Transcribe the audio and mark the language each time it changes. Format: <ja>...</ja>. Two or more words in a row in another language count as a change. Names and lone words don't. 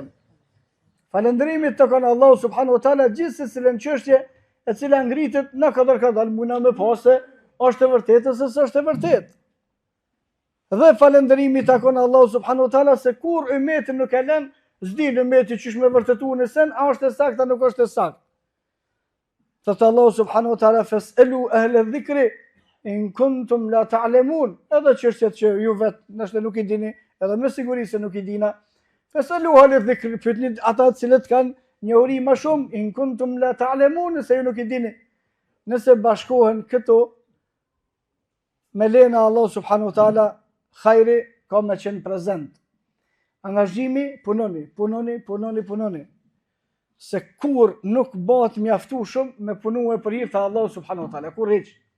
<sq>Falëndërimi të kon</sq> <ar>الله سبحانه وتعالى</ar> <sq>gjithsesi në çështje e cila ngritet në kadal muna me pasë, është e vërtetë se s'është e vërtetë. Dhe falëndërimi të kon</sq> <ar>الله سبحانه وتعالى</ar> <sq>se kur ummetin nuk e lën, s'di ummeti çish me vërtetuar në sen, a është e saktë, nuk është e saktë. Thot</sq> <ar>الله سبحانه وتعالى فاسألوا أهل الذكر إن كنتم لا تعلمون.</ar> <sq>Edhe çështjet që ju vetë nëse nuk i dini, edhe me siguri se nuk i dina.</sq> <ar>فاسألوا أهل الذكر,</ar> <sq>pyetni ata të cilët kanë njohuri më shumë,</sq> <ar>إن كنتم لا تعلمون,</ar> <sq>nëse ju nuk i dini. Nëse bashkohen këto me lena</sq> <ar>الله سبحانه وتعالى,</ar> <sq>khajri ka me qenë prezent. Angazhimi, punoni. Se kur nuk bëhet mjaftueshëm me punue për hir të Allahut</sq> <ar>سبحانه وتعالى,</ar> <sq>kur hiç.</sq>